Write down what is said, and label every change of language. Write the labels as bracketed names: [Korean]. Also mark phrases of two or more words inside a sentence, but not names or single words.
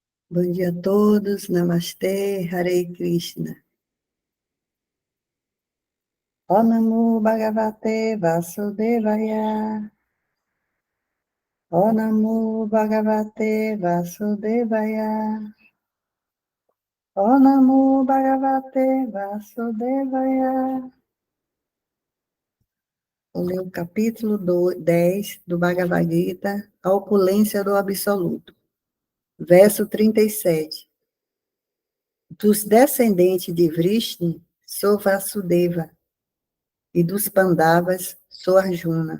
[Portuguese] Bom dia a todos, Namastê, [Sanskrit] Hare Krishna. Om Namo Bhagavate Vasudevaya. Om Namo Bhagavate Vasudevaya. Om Namo Bhagavate Vasudevaya. [Portuguese] Vou ler o capítulo 10 do Bhagavad Gita, A Opulência do Absoluto. Verso 37. Dos descendentes de Vrishni, sou Vasudeva, e dos Pandavas, sou Arjuna.